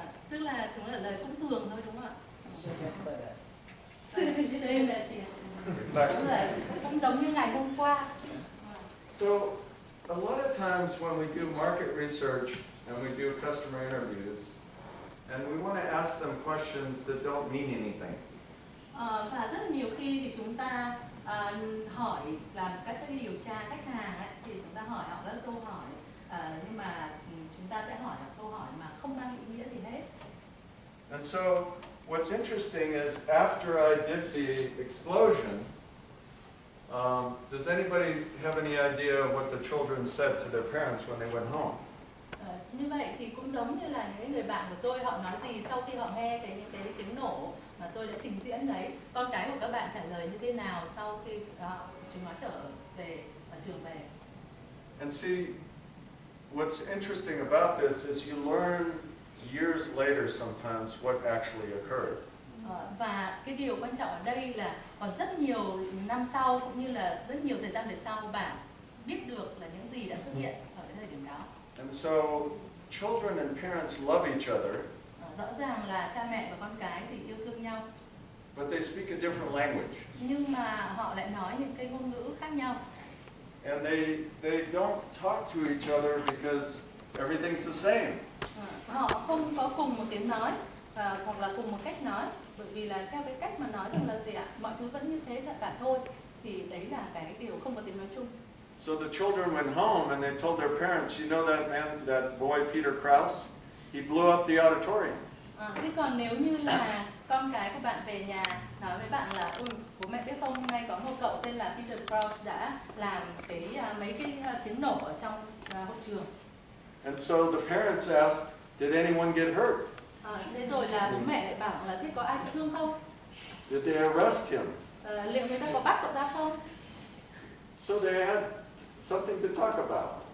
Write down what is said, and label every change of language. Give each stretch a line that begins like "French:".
Vietnamese: Tức là chúng trả lời cũng thường thôi đúng không ạ?
English: Same as Exactly.
Vietnamese: cũng giống như ngày hôm qua.
English: So, a lot of times when we do market research and we do customer interviews, and we want to ask them questions that don't mean anything.
Vietnamese: Và rất nhiều khi thì chúng ta hỏi làm các cái điều tra khách hàng ấy, thì chúng ta hỏi họ các câu hỏi nhưng mà chúng ta sẽ hỏi câu hỏi mà không mang ý nghĩa gì hết.
English: And so, what's interesting is after I did the explosion, does anybody have any idea what the children said to their parents when they went home?
Vietnamese: Như vậy thì cũng giống như là những người bạn của tôi, họ nói gì sau khi họ nghe thấy những cái tiếng nổ mà tôi đã trình diễn đấy, con cái của các bạn trả lời như thế nào sau khi chúng nó trở về ở trường về?
English: And see, what's interesting about this is you learn years later sometimes what actually occurred.
Vietnamese: Và cái điều quan trọng ở đây là còn rất nhiều năm sau cũng như là rất nhiều thời gian về sau bạn biết được là những gì đã xuất hiện ở cái thời điểm đó.
English: And so children and parents love each other,
Vietnamese: Rõ ràng là cha mẹ và con cái thì yêu thương nhau,
English: but they speak a different language.
Vietnamese: nhưng mà họ lại nói những cái ngôn ngữ khác nhau.
English: And they don't talk to each other because everything's the same.
Vietnamese: Họ không có cùng một tiếng nói hoặc là cùng một cách nói, bởi vì là theo cái cách mà nói rằng là gì ạ, mọi thứ vẫn như thế cả thôi, thì đấy là cái điều không có tiếng nói chung.
English: So the children went home and they told their parents, you know that man, that boy Peter Krause, he blew up the auditorium.
Vietnamese: Thế còn nếu như là con cái của bạn về nhà nói với bạn là bố mẹ biết không, hôm nay có một cậu tên là Peter Krause đã làm mấy cái tiếng nổ ở trong hội trường.
English: And so the parents asked, did anyone get hurt?
Vietnamese: Thế rồi là bố mẹ lại bảo là thế có ai bị thương không?
English: Did they arrest him?
Vietnamese: Liệu người ta có bắt cậu ta không?
English: So they had something to talk about.